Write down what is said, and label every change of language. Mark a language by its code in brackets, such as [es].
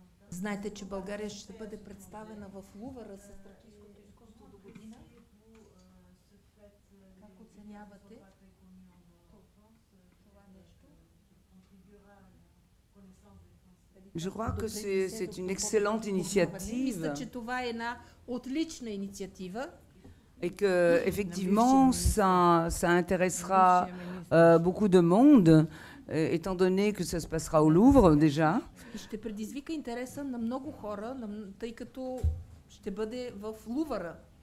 [bg] Знаете, че България ще бъде представена в Лувъра с тракийското изкуство до година. Как оценявате това нещо? [fr] Je crois que c'est une excellente initiative. [bg] Мисля, че това е една отлична инициатива. [fr] Et que effectivement, ça intéressera beaucoup de monde, étant donné que ça se passera au Louvre déjà. [bg] Ще предизвика интереса на много хора, тъй като ще бъде в Лувъра.